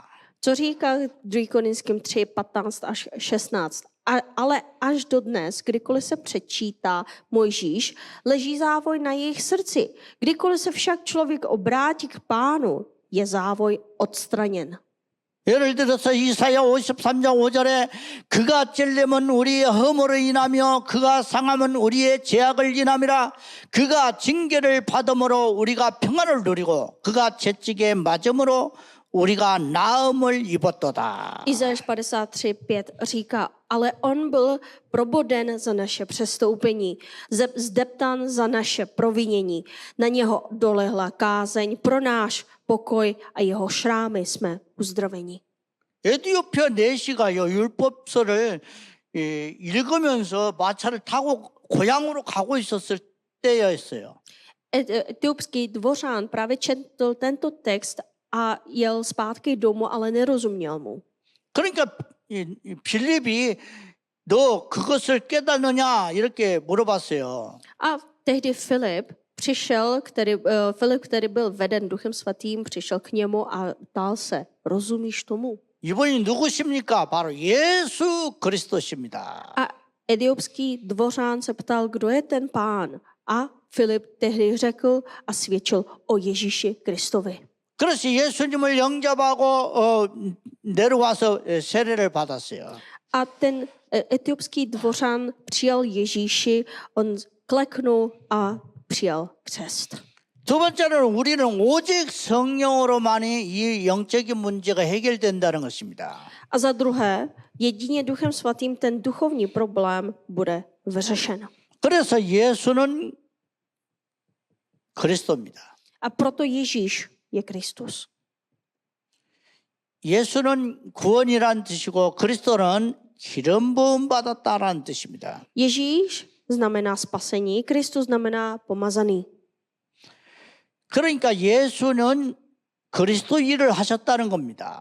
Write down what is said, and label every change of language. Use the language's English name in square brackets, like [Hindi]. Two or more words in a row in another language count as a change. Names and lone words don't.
[Czech] Co říká 2 Korinským 3, 15 až 16? Ale až do dnes, kdykoliv se přečítá Mojžíš, leží závoj na jejich srdci. Kdykoliv se však člověk obrátí k Pánu, je závoj odstraněn. [Korean] 예를 들어서 이사야 53장 5절에 그가 찔림은 우리의 허물로 인하며 그가 상함은 우리의 죄악을 인함이라. 그가 징계를 받음으로 우리가 평안을 누리고 그가 채찍에 맞음으로 우리가 나음을 입었도다. [Czech] Izajáš 53:5 říká, ale on byl proboden za naše přestoupení, zdeptán za naše provinění. Na něho dolehla kázeň pro náš pokoj a jeho šrámy jsme uzdraveni. [Korean] 에티오피아 내시가요 율법서를 읽으면서 마차를 타고 고향으로 가고 있었을 때였어요. [Czech] Etiopský dvořán právě četl tento text a jel zpátky domů, ale nerozuměl mu. [Korean] 그러니까 빌립이 너 그것을 깨닫느냐 이렇게 물어봤어요. [Czech] A tehdy Filip, který byl veden Duchem Svatým, přišel k němu a ptal se, rozumíš tomu? [Korean] 이분이 누구십니까? 바로 예수 그리스도십니다. [Czech] A etiopský dvořán se ptal, kdo je ten pán? A Filip tehdy řekl a svědčil o Ježíši Kristovi. [Korean] 그래서 예수님을 영접하고 내려와서 세례를 받았어요. [Czech] A ten etiopský dvořan přijal Ježíši, on kleknul a přijal křest. [Korean] 두 번째는 우리는 오직 성령으로만이 이 영적인 문제가 해결된다는 것입니다. [Czech] A za druhé, jedině Duchem Svatým ten duchovní problém bude vyřešen. [Korean] 그래서 예수는 그리스도입니다. [Czech] A proto Ježíš je Kristus. [Korean] 예수는 구원이란 뜻이고 그리스도는 기름 부음 받았다라는 뜻입니다. [Czech] Ježíš znamená spasení, Kristus znamená pomazaný. [Korean] 그러니까 예수는 그리스도 일을 하셨다는 겁니다.